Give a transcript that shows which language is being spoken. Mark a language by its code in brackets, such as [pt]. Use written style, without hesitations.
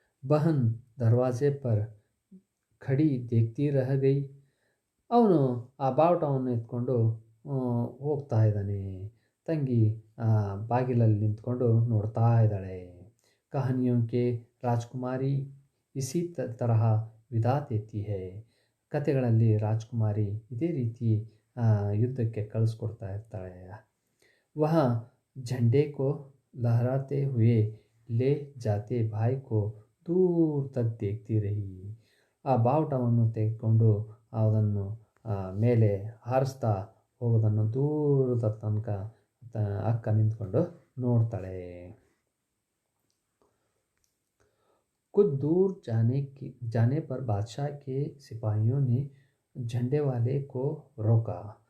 [hi] बहन दरवाजे पर खड़ी देखती रह गई. [kn] ಅವನು ಆ ಬಾವುಟವನ್ನು ಎತ್ಕೊಂಡು ಹೋಗ್ತಾ ಇದ್ದಾನೆ. ತಂಗಿ ಬಾಗಿಲಲ್ಲಿ ನಿಂತ್ಕೊಂಡು ನೋಡ್ತಾ ಇದ್ದಾಳೆ. [hi] ಕಹಾನಿಯೋ ಕೆ ರಾಜ್ಕುಮಾರಿ ಇಸಿ ತರಹ ವಿದಾ ದೇತಿ ಹೈ. [kn] ಕತೆಗಳಲ್ಲಿ ರಾಜ್ಕುಮಾರಿ ಇದೇ ರೀತಿ ಯುದ್ಧಕ್ಕೆ ಕಳಿಸ್ಕೊಡ್ತಾ ಇರ್ತಾಳೆ. [hi] ವಹ झंडे को लहराते हुए ले जाते भाई को दूर तक देखती रही. [kn] ಆ ಬಾವುಟವನ್ನು ತೆಗೆದುಕೊಂಡು ಅದನ್ನು ಮೇಲೆ ಹಾರಿಸ್ತಾ ಹೋಗೋದನ್ನು ದೂರದ ತನಕ ಅಕ್ಕ ನಿಂತ್ಕೊಂಡು ನೋಡ್ತಾಳೆ. [hi] कुछ दूर जाने पर बादशाह के सिपाहियों ने झंडे वाले को रोका.